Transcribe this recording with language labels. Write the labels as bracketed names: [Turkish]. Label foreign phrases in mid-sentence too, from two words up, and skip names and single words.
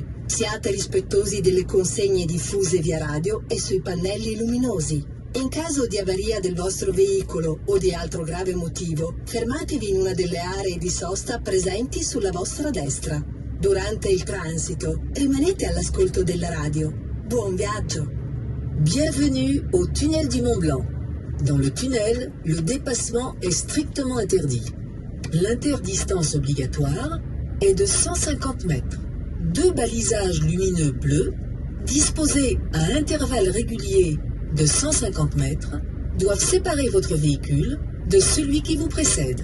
[Italian] Siate rispettosi delle consegne diffuse via radio e sui pannelli luminosi. In caso di avaria del vostro veicolo o di altro grave motivo, fermatevi in una delle aree di sosta presenti sulla vostra destra. Durante il transito, rimanete all'ascolto della radio. Buon viaggio! [French] Bienvenue au tunnel du Mont Blanc. Dans le tunnel, le dépassement est strictement interdit. L'interdistance obligatoire est de 150 mètres. 2 balisages lumineux bleus, disposés à intervalles réguliers de 150 mètres, doivent séparer votre véhicule de celui qui vous précède.